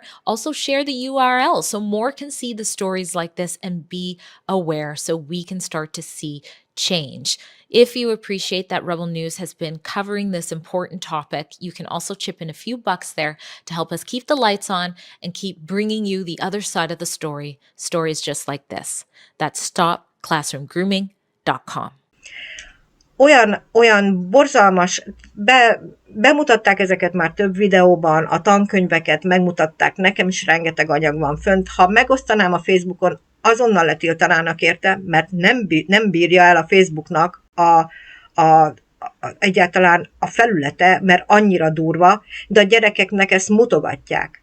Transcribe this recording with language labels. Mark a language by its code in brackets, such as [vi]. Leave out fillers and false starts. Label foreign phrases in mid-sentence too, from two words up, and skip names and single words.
[en] Also share the URL so more can see the stories like this and be aware, so we can start to see change. If you appreciate that Rebel News has been covering this important topic, you can also chip in a few bucks there to help us keep the lights on and keep bringing you the other side of the story, stories just like this. That's stopclassroomgrooming.com. [hu] Olyan borzalmas, bemutatták ezeket már több videóban, a tankönyveket megmutatták, nekem is rengeteg anyag van fönt. Ha megosztanám a Facebookon, azonnal letiltanának érte, mert nem bírja el a Facebooknak egyáltalán a felülete, mert annyira durva, de a gyerekeknek ezt mutogatják.